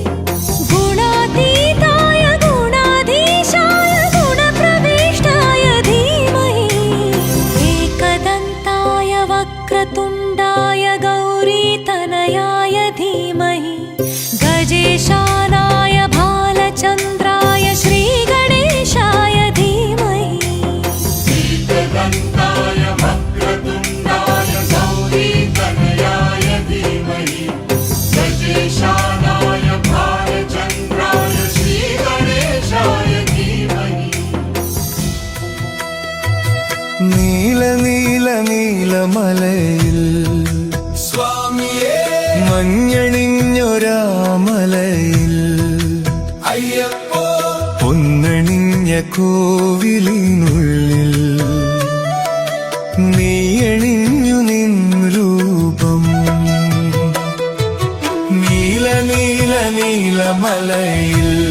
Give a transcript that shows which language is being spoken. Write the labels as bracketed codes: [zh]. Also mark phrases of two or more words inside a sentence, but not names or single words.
[sa] गुणातीताय गुणाधीशाय गुणप्रविष्टाय धीमहि एकदन्ताय वक्रतुण्डाय गौरीतनयाय धीमहि गजेशानाय भालचन्द्राय श्रीगणेशाय धीमहि एकदन्ताय वक्रतुण्डाय गौरीतनयाय धीमहि गजेशानाय भालचन्द्राय श्रीगणेशाय धीमहि [ml] നീല നീല നീലമലയിൽ സ്വാമിയേ മഞ്ഞണിഞ്ഞൊരാമലയിൽ അയ്യപ്പോ പൊന്നണിഞ്ഞ കോവിലിനുള്ളിൽ നീയണിഞ്ഞു നിൻ രൂപം നീല നീല നീലമലയിൽ